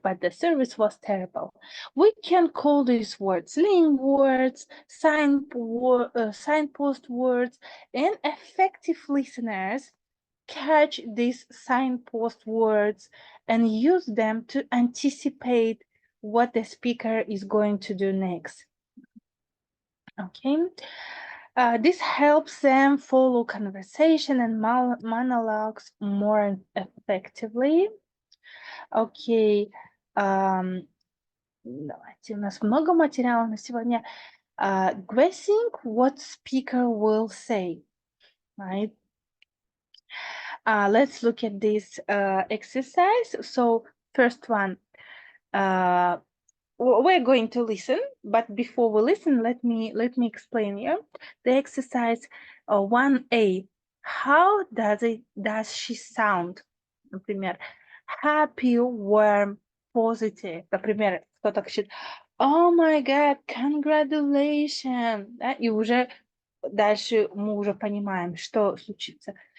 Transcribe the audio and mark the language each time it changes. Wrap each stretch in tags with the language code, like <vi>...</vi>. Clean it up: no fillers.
<en>But the service was terrible. We can call these words link words, signpost words, and effective listeners catch these signpost words and use them to anticipate what the speaker is going to do next. Okay, this helps them follow conversation and monologues more effectively.</en> <ru>Okay, давайте, у нас много материала на сегодня.</ru> <en>Guessing what speaker will say, right? Let's look at this exercise. So first one, we're going to listen, but before we listen, let me explain you the exercise 1A. How does she sound? Например, happy, warm, positive.</en> <ru>Например, кто-то кричит:</ru> <en>Oh my God, congratulations!</en> <ru>Да, и уже дальше мы уже понимаем, что случится.</ru>